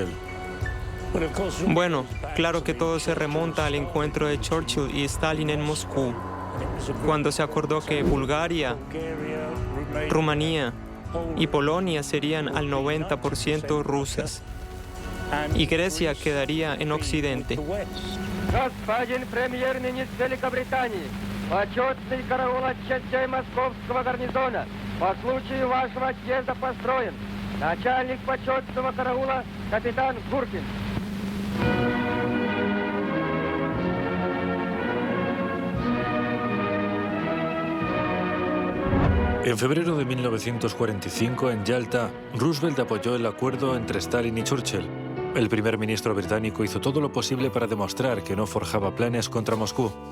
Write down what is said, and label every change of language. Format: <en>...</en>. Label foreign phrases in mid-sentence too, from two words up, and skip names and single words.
<es>Bueno, claro que todo se remonta al encuentro de Churchill y Stalin en Moscú, cuando se acordó que Bulgaria, Rumanía y Polonia serían al 90% rusas, y Grecia quedaría en Occidente.</es> <ru>Господин премьер-министр Великобритании, почетный караул от частей московского гарнизона по случаю вашего отъезда построен. Начальник почетного караула капитан Гуркин.</ru> <es>En febrero de 1945, en Yalta, Roosevelt apoyó el acuerdo entre Stalin y Churchill. El primer ministro británico hizo todo lo posible para demostrar que no forjaba planes contra Moscú.</es>